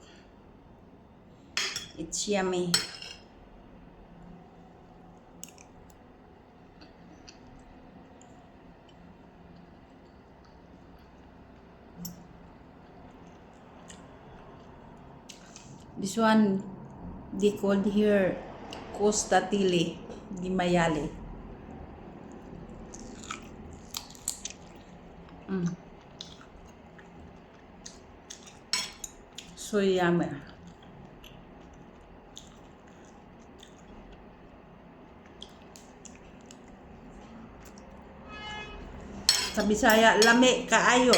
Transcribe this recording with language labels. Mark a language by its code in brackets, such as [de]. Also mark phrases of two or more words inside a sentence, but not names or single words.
[en] It's yummy. This one they called here [it] costatili di maiale. [en] So yummy. [ceb] Sa Bisaya, lami kaayo.